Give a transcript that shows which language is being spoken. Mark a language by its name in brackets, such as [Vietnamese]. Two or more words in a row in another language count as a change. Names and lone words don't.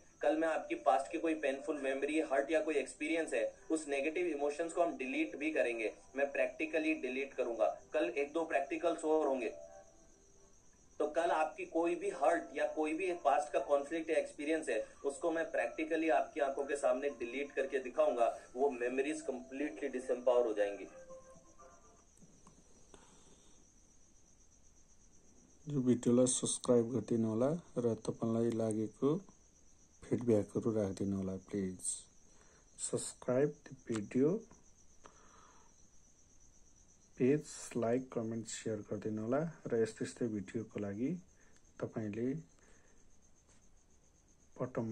[Hindi] कल मैं आपकी पास्ट की कोई [English] painful memory, [Hindi] हर्ट या कोई एक्सपीरियंस है, उस [English] negative emotions [Hindi] को हम डिलीट भी करेंगे, मैं [English] practically delete [Hindi] करूंगा। कल 1-2 प्रैक्टिकल्स और होंगे। तो कल आपकी कोई भी हर्ट या कोई भी पास्ट का कॉन्फ्लिक्ट या एक्सपीरियंस है, उसको मैं प्रैक्टिकली आपकी आंखों के सामने डिलीट करके दिखाऊंगा, वो मेमोरीज [English] completely disempower [Hindi] हो जाएंगी। [Nepali] यो भिडियोलाई सब्सक्राइब गरिदिनु होला र तपाईलाई लागेको फिडब्याकहरू राखिदिनु होला। [English] please subscribe the video, page like, comment, share [Nepali] गरिदिनु होला र यस्तै भिडियोको लागि तपाईले बटममा गएर टिप्दिनु होला।